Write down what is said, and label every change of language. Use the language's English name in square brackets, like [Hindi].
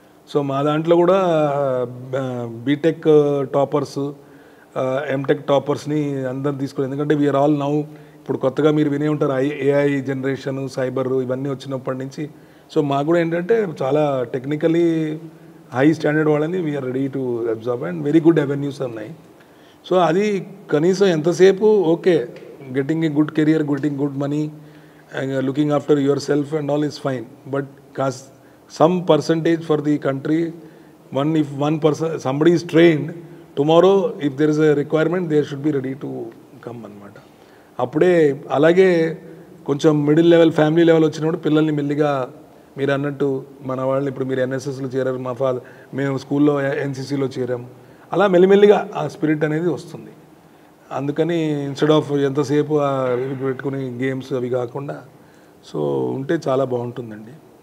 [Telugu] So మా దాంట్లో కూడా బీటెక్ టాపర్స్, ఎంటెక్ టాపర్స్ని అందరిని తీసుకుని, ఎందుకంటే [English] we're all now, [Telugu] ఇప్పుడు కొత్తగా మీరు వినే ఉంటారు ఏఐ జనరేషన్, సైబర్ ఇవన్నీ వచ్చినప్పటి నుంచి. సో మాకు కూడా ఏంటంటే చాలా టెక్నికలీ హై స్టాండర్డ్ వాళ్ళని [English] we're ready to observe and very good avenues [Telugu] ఉన్నాయి. [English] so [Telugu] అది కనీసం ఎంతసేపు [English] Okay, getting a good career, getting good money, looking after yourself and all is fine. But some percentage for the country, if one person, somebody is trained, tomorrow if there is a requirement they should be ready to come అన్నమాట. [Telugu] అప్పుడే అలాగే కొంచెం middle level, family level వచ్చినప్పుడు పిల్లల్ని మెల్లిగా మీరు అన్నట్టు మన వాళ్ళని, ఇప్పుడు మీరు ఎన్ఎస్ఎస్లో చేరారు, మేము స్కూల్లో ఎన్సీసీలో చేరాము, అలా మెల్లిమెల్లిగా ఆ స్పిరిట్ అనేది వస్తుంది. అందుకని ఇన్స్టెడ్ ఆఫ్ ఎంతసేపు పెట్టుకుని గేమ్స్ అవి కాకుండా సో ఉంటే చాలా బాగుంటుందండి.